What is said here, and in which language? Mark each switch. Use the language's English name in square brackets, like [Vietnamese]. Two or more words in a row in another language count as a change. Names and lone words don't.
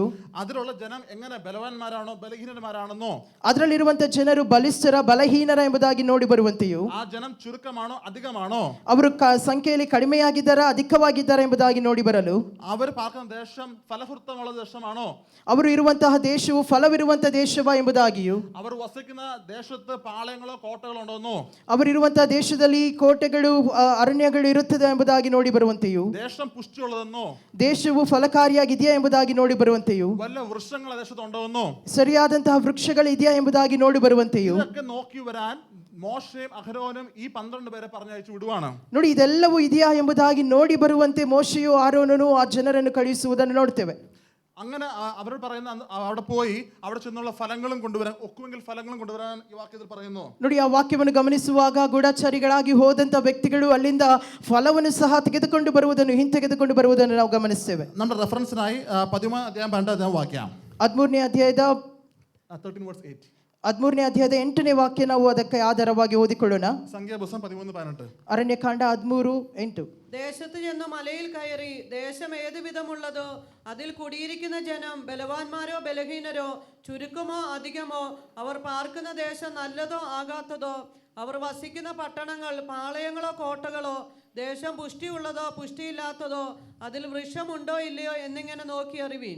[Malayalam] അതിലുള്ള ജനം എങ്ങനെ ബലവാന്മാരാണോ ബലഹീനന്മാരാണെന്നോ [Kannada] ಅದರಲ್ಲಿರುವಂಥ ಜನರು ಬಲಿಷ್ಠರ ಬಲಹೀನರ ಎಂಬುದಾಗಿ ನೋಡಿ ಬರುವಂತೆಯೂ [Malayalam] ആ ജനം ചുരുക്കമാണോ അധികമാണോ [Kannada] ಅವರು ಸಂಖ್ಯೆಯಲ್ಲಿ ಕಡಿಮೆಯಾಗಿದ್ದಾರಾ ಅಧಿಕವಾಗಿದ್ದಾರಾ ಎಂಬುದಾಗಿ ನೋಡಿ ಬರಲು [Malayalam] അവർ പാർക്കുന്ന ദേശം ഫലഭൂയിഷ്ടമുള്ള ദേശമാണോ [Kannada] ಅವರು ಇರುವಂತಹ ದೇಶವು ಫಲವಿರುವಂಥ ದೇಶವಾ ಎಂಬುದಾಗಿಯೂ [Malayalam] അവർ വസിക്കുന്ന ദേശത്ത് പാളയങ്ങളോ കോട്ടകളോ ഉണ്ടോന്നോ [Kannada] ಅವರಿರುವಂತಹ ದೇಶದಲ್ಲಿ ಕೋಟೆಗಳು ಅರಣ್ಯಗಳು ಇರುತ್ತದೆ ಎಂಬುದಾಗಿ ನೋಡಿ ಬರುವಂತೆಯೂ [Malayalam] ദേശം പുഷ്ടിയുള്ളതെന്നോ [Kannada] ದೇಶವು ಫಲಕಾರಿಯಾಗಿದೆಯಾ ಎಂಬುದಾಗಿ ನೋಡಿ ಬರುವಂತೆಯೂ [Malayalam] വല്ല വൃക്ഷങ്ങൾ ദേശത്തുണ്ടോന്നോ [Kannada] ಸರಿಯಾದಂತಹ ವೃಕ್ಷಗಳು ಇದೆಯಾ ಎಂಬುದಾಗಿ ನೋಡಿ ಬರುವಂತೆಯೂ [Malayalam] ഇതൊക്കെ നോക്കി വരാൻ മോശയും അഹരോനും ഈ 12 പേരെ പറഞ്ഞയച്ചു വിടുവാണ്. [Kannada] ನೋಡಿ, ಇದೆಲ್ಲವೂ ಇದೆಯಾ ಎಂಬುದಾಗಿ ನೋಡಿ ಬರುವಂತೆ ಮೋಶೆಯು ಆರೋನನು ಆ ಜನರನ್ನು ಕಳುಹಿಸುವುದನ್ನು ನೋಡ್ತೇವೆ. [Malayalam] അങ്ങനെ അവരോട് പറയുന്ന അവിടെ പോയി അവിടെ ചെന്നുള്ള ഫലങ്ങളും കൊണ്ടുവരാൻ ഒക്കുമെങ്കിൽ ഫലങ്ങളും കൊണ്ടുവരാൻ ഈ വാക്യത്തിൽ പറയുന്നു. [Kannada] ನೋಡಿ, ಆ ವಾಕ್ಯವನ್ನು ಗಮನಿಸುವಾಗ ಗೂಢಚಾರಿಗಳಾಗಿ ಹೋದಂತ ವ್ಯಕ್ತಿಗಳು ಅಲ್ಲಿಂದ ಫಲವನ್ನು ಸಹ ತೆಗೆದುಕೊಂಡು ಬರುವುದನ್ನು ಹಿಂತೆಗೆದುಕೊಂಡು ಬರುವುದನ್ನು ನಾವು ಗಮನಿಸ್ತೇವೆ. [Malayalam] നമ്മുടെ റെഫറൻസിനായി 13 അധ്യായം 12 അധ്യായം വാക്യം [Kannada] 13ನೇ ಅಧ್ಯಾಯದ 13:8 13ನೇ ಅಧ್ಯಾಯದ 8ನೇ ವಾಕ್ಯ ನಾವು ಅದಕ್ಕೆ ಆಧಾರವಾಗಿ ಓದಿಕೊಳ್ಳೋಣ. [Malayalam] സംഖ്യാപുസ്തകം 13:18 [Kannada] ಅರಣ್ಯಕಾಂಡ 13:8. [Malayalam] ദേശത്ത് ചെന്ന് മലയിൽ കയറി ദേശം ഏതു വിധമുള്ളതോ അതിൽ കുടിയിരിക്കുന്ന ജനം ബലവാന്മാരോ ബലഹീനരോ ചുരുക്കമോ അധികമോ അവർ പാർക്കുന്ന ദേശം നല്ലതോ ആകാത്തതോ അവർ വസിക്കുന്ന പട്ടണങ്ങൾ പാളയങ്ങളോ കോട്ടകളോ ദേശം പുഷ്ടിയുള്ളതോ പുഷ്ടിയില്ലാത്തതോ അതിൽ വൃക്ഷമുണ്ടോ ഇല്ലയോ എന്നിങ്ങനെ നോക്കി അറിവീൻ.